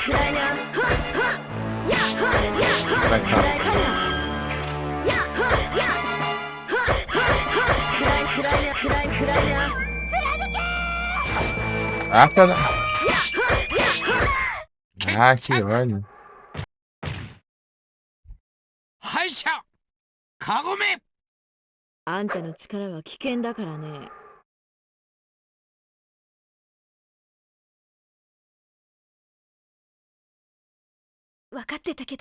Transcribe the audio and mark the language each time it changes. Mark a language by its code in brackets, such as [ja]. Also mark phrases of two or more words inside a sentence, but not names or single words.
[ja] 暗いな。はっはっやっはっやっはっ [pt] Vai cá. やっはっやはっはっ [ja] 暗い暗いな暗い暗いな。 [pt] Ah, tá. やっはっやっはっ [ja] 決 [pt] Ah, que ódio. [ja] 敗者カゴメ。あんたの力は危険だからね。分かってたけど。